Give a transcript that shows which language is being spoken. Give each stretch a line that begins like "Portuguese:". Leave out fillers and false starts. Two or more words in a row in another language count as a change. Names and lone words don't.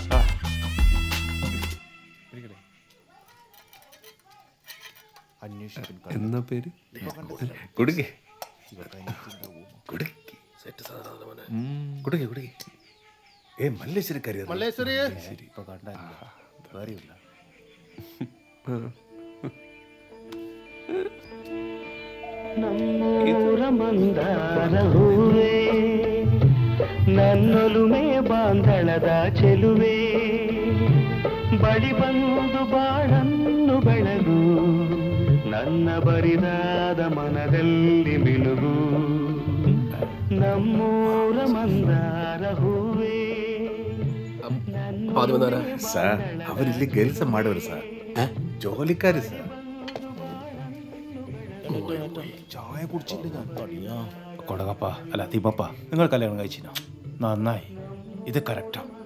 Malayalam: എന്നാ പേര്? കുടുക്കി സെറ്റ് സാധനം. കുടുക്കി കുടുക്കി. ഏ മല്ലേശ്വരി കരിയർ. മല്ലേശ്വരി ഇപ്പൊ കണ്ടില്ല, വേറെയില്ല.
Kannada: ನಮ್ಮೂರ ಮಂದಾರ ಹೂವೇ, ನನ್ನೊಲುಮೆ ಬಾಂಧಳದ ಚೆಲುವೆ, ಬಳಿ ಬಂದು ಬಾಳನ್ನು ಬೆಳಗು, ನನ್ನ ಬರಿದಾದ ಮನದಲ್ಲಿ ಮಿನುಗು, ನಮ್ಮೂರ ಮಂದಾರ ಹೂವೇ.
Malayalam: സാർ അവരില്ലേ ഗേൾസ് മാടവർ സാർ, ജോലിക്കാര് സാർ. ചായ കുടിച്ചില്ല ഞാൻ. കൊടകപ്പ അല്ല തിമ്മപ്പ, നിങ്ങൾ കല്യാണം കഴിച്ചിനോ? നന്നായി, ഇത് കറക്റ്റാ.